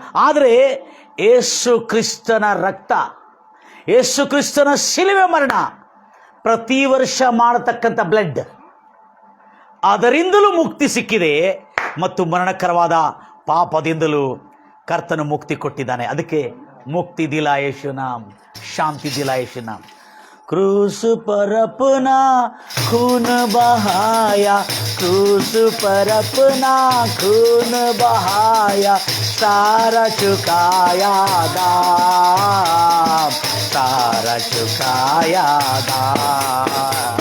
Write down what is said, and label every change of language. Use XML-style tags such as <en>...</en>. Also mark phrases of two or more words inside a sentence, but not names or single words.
<kn>ಆದರೆ ಯೇಸು ಕ್ರಿಸ್ತನ ರಕ್ತ, ಯೇಸು ಕ್ರಿಸ್ತನ ಶಿಲುಬೆ ಮರಣ, ಪ್ರತಿ ವರ್ಷ ಮಾಡತಕ್ಕಂಥ ಬ್ಲಡ್, ಅದರಿಂದಲೂ ಮುಕ್ತಿ ಸಿಕ್ಕಿದೆ. ಮತ್ತು ಮರಣಕರವಾದ ಪಾಪದಿಂದಲೂ ಕರ್ತನು ಮುಕ್ತಿ ಕೊಟ್ಟಿದ್ದಾನೆ.</kn> <hi>ಅದಕ್ಕೆ मुक्ति दिला येसु नाम, शांति दिला येसु नाम. क्रूस पर अपना खून बहाया, क्रूस पर अपना खून बहाया, सारा चुकाया दाम, सारा चुकाया दाम.</hi>